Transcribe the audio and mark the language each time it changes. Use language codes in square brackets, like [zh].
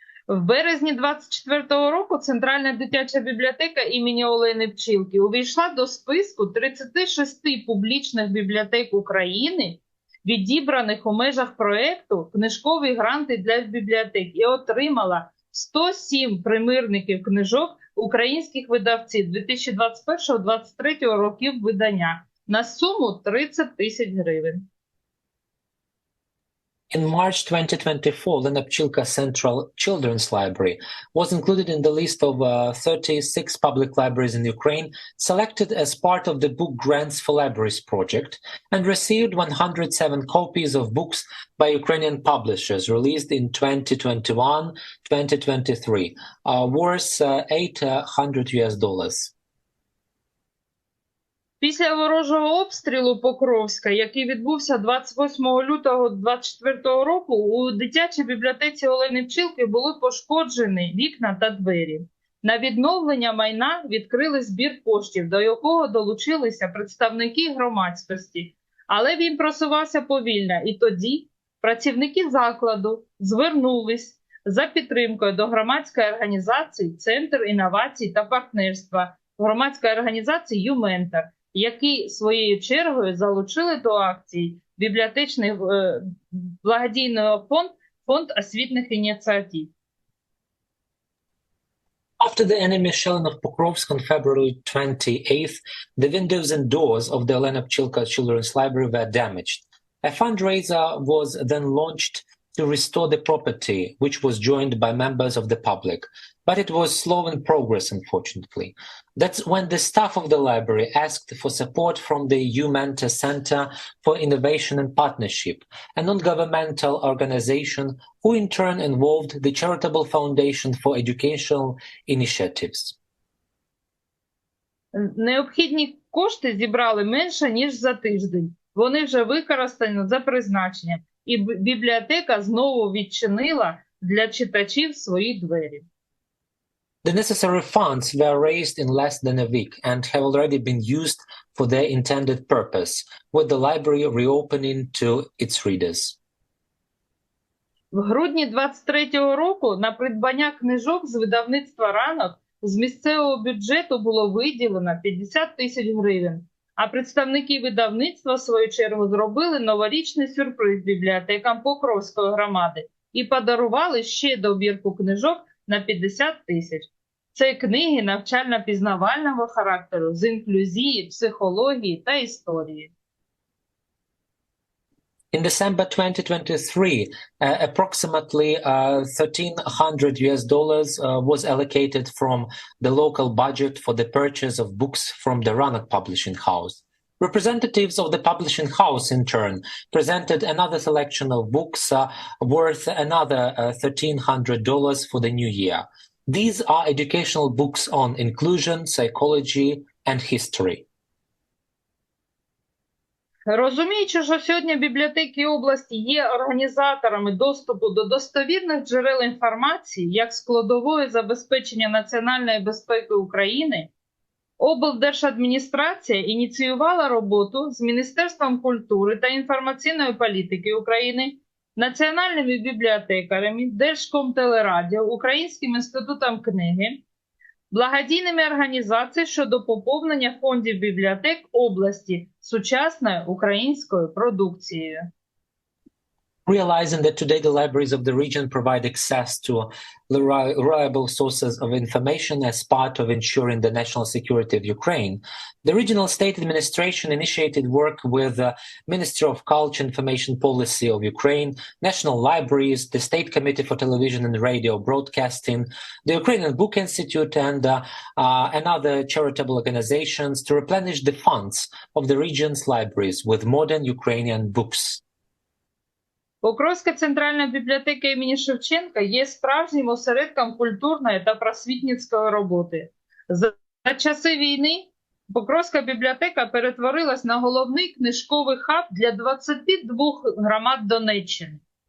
[uk] В березні 24-го року Центральна дитяча бібліотека імені Олени Пчілки увійшла до списку 36 публічних бібліотек України, відібраних у межах проєкту «Книжкові гранти для бібліотек» і отримала 107 примірників книжок українських видавців 2021-2023 років видання на суму 30 тисяч гривень. [en] In March 2024, Lenopchilka Central Children's Library was included in the list of 36 public libraries in Ukraine selected as part of the Book Grants for Libraries project and received 107 copies of books by Ukrainian publishers released in 2021-2023, worth $800. [uk] Після ворожого обстрілу Покровська, який відбувся 28 лютого 2024 року, у дитячій бібліотеці Олени Пчілки були пошкоджені вікна та двері. На відновлення майна відкрили збір коштів, до якого долучилися представники громадськості. Але він просувався повільно, і тоді працівники закладу звернулись за підтримкою до громадської організації «Центр інновацій та партнерства», громадської організації «Юментор», які своєю чергою залучили до акції бібліотечний благодійний фонд освітніх ініціатив. [en] After the enemy shelling of Pokrovsk on February 28th, the windows and doors of the Olena Pchilka Children's Library were damaged. A fundraiser was then launched to restore the property, which was joined by members of the public. But it was slow in progress, unfortunately. That's when the staff of the library asked for support from the U-Mentor Center for Innovation and Partnership, a non-governmental organization who in turn involved the Charitable Foundation for Educational Initiatives. [uk] Необхідні кошти зібрали менше, ніж за тиждень. Вони вже використані за призначенням, і бібліотека знову відчинила для читачів свої двері. [en] The necessary funds were raised in less than a week and have already been used for their intended purpose, with the library reopening to its readers. [uk] В грудні 23-го року на придбання книжок з видавництва «Ранок» з місцевого бюджету було виділено 50 тисяч гривень, а представники видавництва, в свою чергу, зробили новорічний сюрприз бібліотекам Покровської громади і подарували ще добірку книжок на 50 тисяч. Це книги навчально-пізнавального характеру з інклюзії, психології та історії. [en] In December 2023, approximately $1,300 was allocated from the local budget for the purchase of books from the Ranak Publishing House. Representatives of the publishing house, in turn, presented another selection of books worth another $1,300 for the new year. These are educational books on inclusion, psychology, and history. [uk] Розуміючи, що сьогодні бібліотеки області є організаторами доступу до достовірних джерел інформації як складової забезпечення національної безпеки України, облдержадміністрація ініціювала роботу з Міністерством культури та інформаційної політики України, національними бібліотекарями, Держкомтелерадіо, Українським інститутом книги, благодійними організаціями щодо поповнення фондів бібліотек області сучасною українською продукцією. [en] Realizing that today the libraries of the region provide access to reliable sources of information as part of ensuring the national security of Ukraine, the regional state administration initiated work with the Ministry of Culture and Information Policy of Ukraine, national libraries, the State Committee for Television and Radio Broadcasting, the Ukrainian Book Institute, and other charitable organizations to replenish the funds of the region's libraries with modern Ukrainian books. [uk] Покровська центральна бібліотека імені Шевченка є справжнім осередком культурної та просвітницької роботи. За часи війни Покровська бібліотека перетворилась на головний книжковий хаб для 22 громад Донеччини.